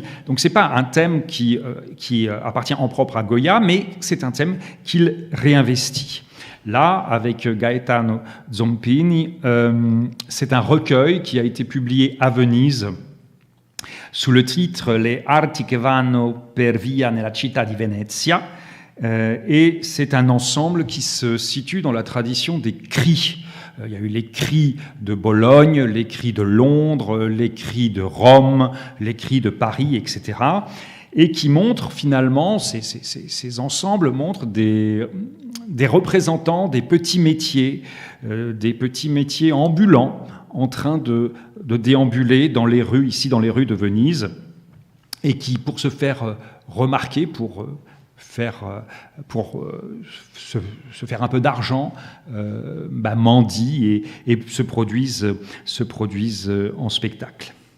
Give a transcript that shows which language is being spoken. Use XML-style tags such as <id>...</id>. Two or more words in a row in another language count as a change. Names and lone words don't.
<fr>Donc c'est pas un thème qui appartient en propre à Goya, mais c'est un thème qu'il réinvestit. Là, avec Gaetano Zompini, c'est un recueil qui a été publié à Venise sous le titre « Le arti che vanno per via nella città di Venezia ». Et c'est un ensemble qui se situe dans la tradition des cris. Il y a eu les cris de Bologne, les cris de Londres, les cris de Rome, les cris de Paris, etc. Et qui montrent finalement, ces ensembles montrent des représentants des petits métiers ambulants, en train de déambuler dans les rues, ici dans les rues de Venise, et qui, pour se faire remarquer, pour se faire un peu d'argent, mendient et se produisent en spectacle.</fr>